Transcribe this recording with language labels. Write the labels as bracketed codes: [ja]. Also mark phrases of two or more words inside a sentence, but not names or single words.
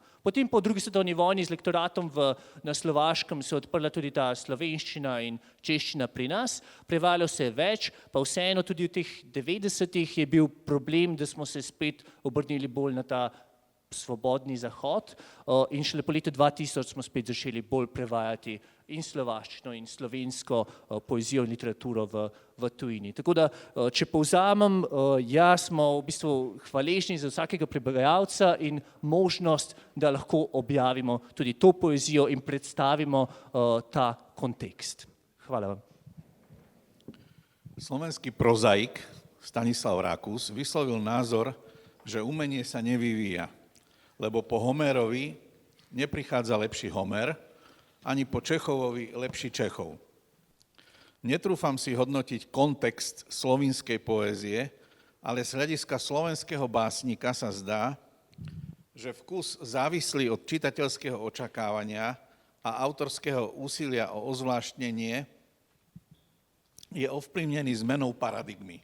[sl] Potem po drugi svetovni vojni z lektoratom na Slovaškem se je odprla tudi ta slovenščina in češčina pri nas, prevajalo se je več, pa vseeno tudi v teh 90-ih je bil problem, da smo se spet obrnili bolj na ta svobodni zahod in šele po letu 2000 smo spet začeli bolj prevajati in slovaščino in slovensko poezijo in literaturo v tujini. Tako da, če povzamem, smo v bistvu hvaležni za vsakega prevajalca in možnost, da lahko objavimo tudi to poezijo in predstavimo ta kontekst. Hvala vam. [sk] Slovenský prozaik Stanislav Rakus vyslovil názor, že umenie sa nevyvíja, lebo po Homerovi neprichádza lepší Homer, ani po Čechovovi lepší Čechov. Netrúfam si hodnotiť kontext slovinskej poézie, ale z hľadiska slovenského básnika sa zdá, že vkus závislý od čitateľského očakávania a autorského úsilia o ozvláštnenie je ovplyvnený zmenou paradigmy.